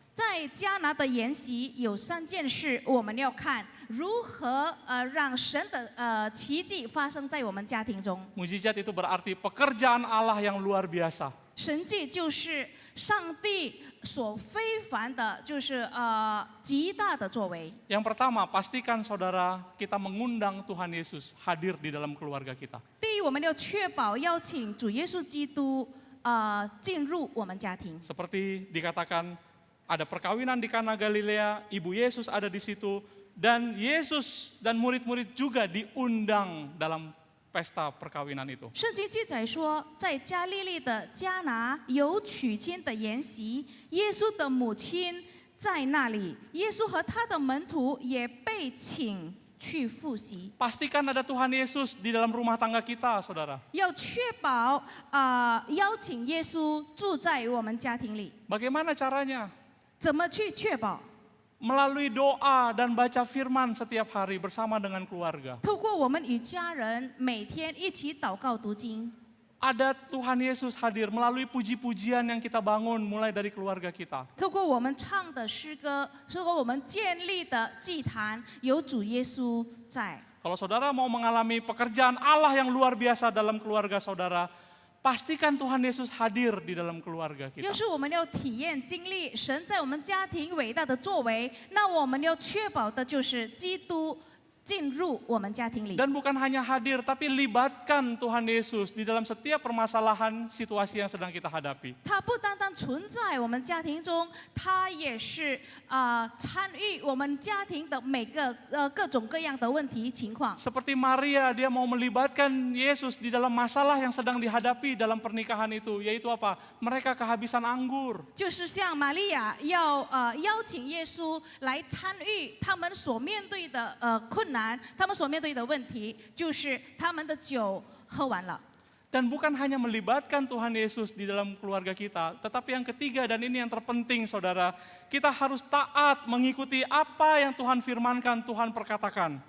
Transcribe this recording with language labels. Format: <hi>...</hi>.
<zh>在迦拿的筵席有3件事我们要看，如何让神的奇迹发生在我们家庭中。</zh> <id>Mujizat itu berarti pekerjaan Allah yang luar biasa.</id> <zh>神迹就是上帝所非凡的，就是极大的作为。</zh> <id>Yang pertama, pastikan saudara kita mengundang Tuhan Yesus hadir di dalam keluarga kita.</id> <zh>第一，我们要确保邀请主耶稣基督进入我们家庭。</zh> <id>Seperti dikatakan ada perkawinan di Kana Galilea, ibu Yesus ada di situ, dan Yesus dan murid-murid juga diundang dalam pesta perkawinan itu.</id> <zh>圣经记载说，在加利利的迦拿有娶亲的筵席，耶稣的母亲在那里，耶稣和他的门徒也被请去复习。</zh> <id>Pastikan ada Tuhan Yesus di dalam rumah tangga kita, saudara.</id> <zh>要确保邀请耶稣住在我们家庭里。</zh> <id>Bagaimana caranya?</id> <zh>怎么去确保？</zh> <id>Melalui doa dan baca firman setiap hari bersama dengan keluarga.</id> <zh>透过我们与家人每天一起祷告读经。</zh> <id>Ada Tuhan Yesus hadir melalui puji-pujian yang kita bangun mulai dari keluarga kita.</id> <zh>透过我们唱的诗歌，透过我们建立的祭坛，有主耶稣在。</zh> <id>Kalau saudara mau mengalami pekerjaan Allah yang luar biasa dalam keluarga saudara, pastikan Tuhan Yesus hadir di dalam keluarga kita.</id> <zh>要是我们要体验经历神在我们家庭伟大的作为，那我们要确保的就是基督进入我们家庭里。</zh> <id>Dan bukan hanya hadir, tapi libatkan Tuhan Yesus di dalam setiap permasalahan situasi yang sedang kita hadapi.</id> <zh>他不单单存在我们家庭中，他也是参与我们家庭的每个各种各样的问题情况。</zh> <id>Seperti Maria, dia mau melibatkan Yesus di dalam masalah yang sedang dihadapi dalam pernikahan itu, yaitu apa? Mereka kehabisan anggur.</id> <zh>就是像玛利亚要邀请耶稣来参与他们所面对的困难，他们所面对的问题，就是他们的酒喝完了。</zh> <id>Dan bukan hanya melibatkan Tuhan Yesus di dalam keluarga kita, tetapi yang ketiga dan ini yang terpenting saudara, kita harus taat mengikuti apa yang Tuhan firmankan, Tuhan perkatakan.</id>